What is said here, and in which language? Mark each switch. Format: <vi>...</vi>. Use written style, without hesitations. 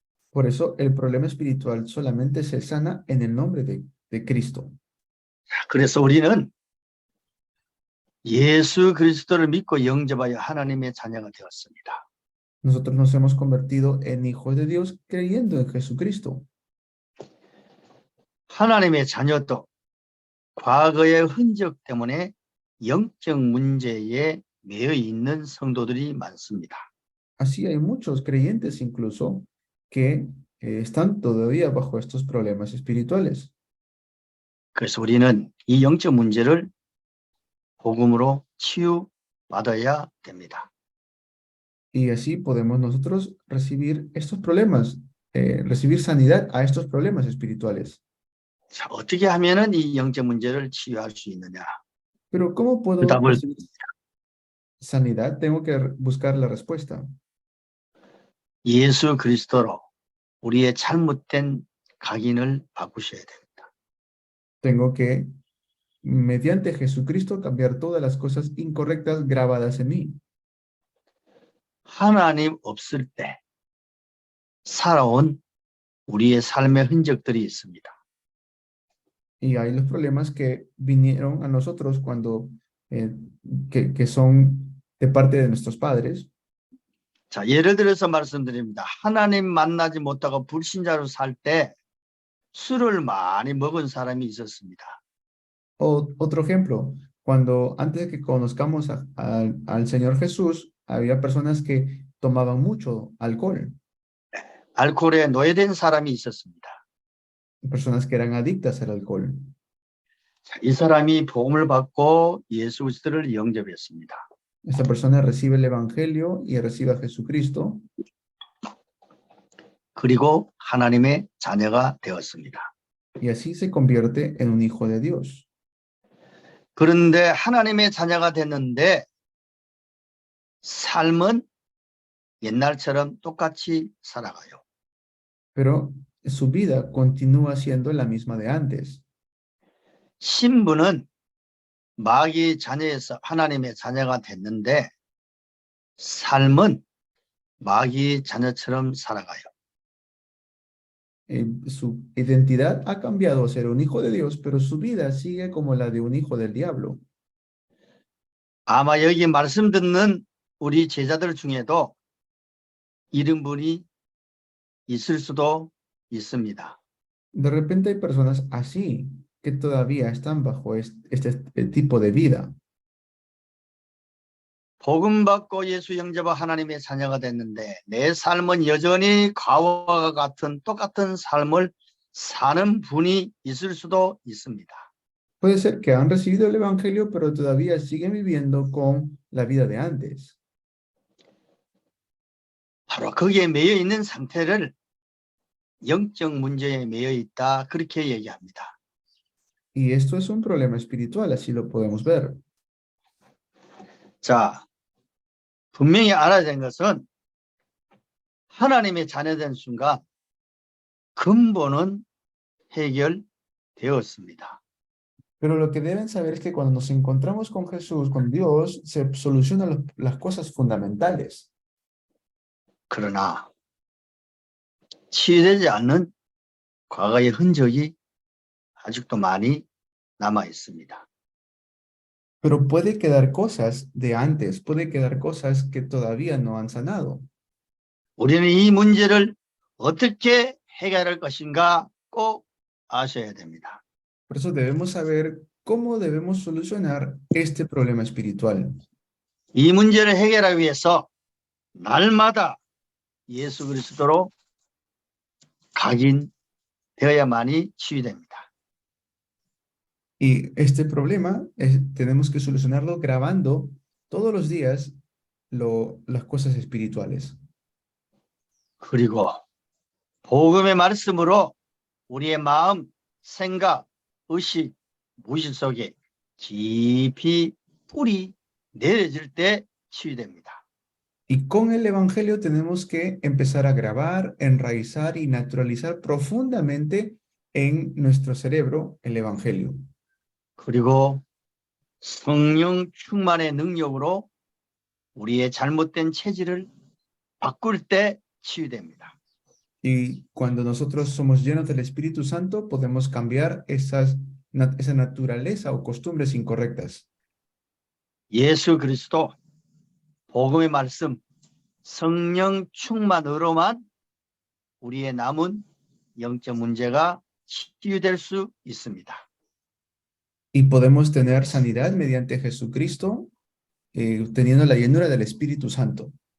<es>Por eso el problema espiritual solamente se sana en el nombre de Cristo.</es> <ko>그래서 우리는 예수 그리스도를 믿고 영접하여 하나님의 자녀가 되었습니다.</ko> <es>Nosotros nos hemos convertido en hijos de Dios creyendo en Jesucristo.</es> <ko>하나님의 자녀도 과거의 흔적 때문에 영적 문제에 매여 있는 성도들이 많습니다.</ko> <es>Así hay muchos creyentes incluso que están todavía bajo estos problemas espirituales.</es> <ko>그래서 우리는 이 영적 문제를 복음으로 치유받아야 됩니다.</ko> <es>Y así podemos nosotros recibir estos problemas, recibir sanidad a estos problemas espirituales.</es> <ko>자, 어떻게 하면은 이 영적 문제를 치유할 수 있느냐?</ko> <es>Pero ¿cómo</es> <ko>그</ko> <es>puedo</es> <ko>답을</ko> <es>recibir sanidad? Tengo que buscar la respuesta.</es> <ko>예수 그리스도로 우리의 잘못된 각인을 바꾸셔야 됩니다.</ko> <es>Tengo que, mediante Jesucristo, cambiar todas las cosas incorrectas grabadas en mí.</es> <ko>하나님 없을 때 살아온 우리의 삶의 흔적들이 있습니다.</ko> <es>Y hay los problemas que vinieron a nosotros cuando, que son de parte de nuestros padres.</es> <ko>자, 예를 들어서 말씀드립니다. 하나님 만나지 못하고 불신자로 살 때 술을 많이 먹은 사람이 있었습니다.</ko> <es>O, otro ejemplo, cuando antes de que conozcamos al Señor Jesús, había personas que tomaban mucho alcohol,</es> <ko>알코올에 노예된 사람이 있었습니다.</ko> <es>personas que eran adictas al alcohol.</es> <ko>자, 이 사람이 복음을 받고 예수 그리스도를 영접했습니다.</ko> <es>Esta persona recibe el Evangelio y recibe a Jesucristo</es> <ko>그리고 하나님의 자녀가 되었습니다.</ko> <es>y así se convierte en un hijo de Dios.</es> <ko>그런데 하나님의 자녀가 됐는데 삶은 옛날처럼 똑같이 살아가요.</ko> <es>Pero su vida continúa siendo la misma de antes.</es> <ko>신부는 마귀의 자녀에서 하나님의 자녀가 됐는데 삶은 마귀의 자녀처럼 살아가요.</ko> <es>Su identidad ha cambiado a ser un hijo de Dios, pero su vida sigue como la de un hijo del diablo.</es> <ko>아마 여기 말씀 듣는 우리 제자들 중에도 이런 분이 있을 수도 있습니다.</ko> <es>De repente hay personas así que todavía están bajo este tipo de vida.</es> <ko>복음 받고 예수 영접한 하나님의 자녀가 됐는데 내 삶은 여전히 과거와 같은 똑같은 삶을 사는 분이 있을 수도 있습니다.</ko> <es>Puede ser que han recibido el Evangelio, pero todavía siguen viviendo con la vida de antes.</es> <ko>바로 거기에 매여 있는 상태를 영적 문제에 매여 있다 그렇게 얘기합니다.</ko> <es>Y esto es un problema espiritual, así lo podemos ver.</es> <ko>자, 분명히 알아야 되는 것은 하나님의 자녀된 순간 근본은 해결되었습니다.</ko> <es>Pero lo que deben saber es que cuando nos encontramos con Jesús, con Dios, se solucionan las cosas fundamentales.</es> <ko>그러나 치유되지 않는 과거의 흔적이 아직도 많이 남아 있습니다.</ko> <es>Pero puede quedar cosas de antes, puede quedar cosas que todavía no han sanado.</es> <ko>우리는 이 문제를 어떻게 해결할 것인가 꼭 아셔야 됩니다.</ko> <es>Por eso debemos saber cómo debemos solucionar este problema espiritual.</es> <ko>이 문제를 해결하기 위해서 날마다 예수 그리스도로 각인되어야만이 치유됩니다.</ko> <es>Y este problema tenemos que solucionarlo grabando todos los días las cosas espirituales.</es> <ko>그리고 복음의 말씀으로 우리의 마음, 생각, 의식, 무의식 속에 깊이 뿌리 내려질 때 치유됩니다.</ko> <es>Y con el Evangelio tenemos que empezar a grabar, enraizar y naturalizar profundamente en nuestro cerebro el Evangelio.</es> <ko>그리고 성령 충만의 능력으로 우리의 잘못된 체질을 바꿀 때 치유됩니다.</ko> <es>Y cuando nosotros somos llenos del Espíritu Santo, podemos cambiar esa naturaleza o costumbres incorrectas.</es> <ko>예수 그리스도 복음의 말씀 성령 충만으로만 우리의 남은 영적 문제가 치유될 수 있습니다.</ko> <es>Y podemos tener sanidad mediante Jesucristo, teniendo la llenura del Espíritu Santo.</es>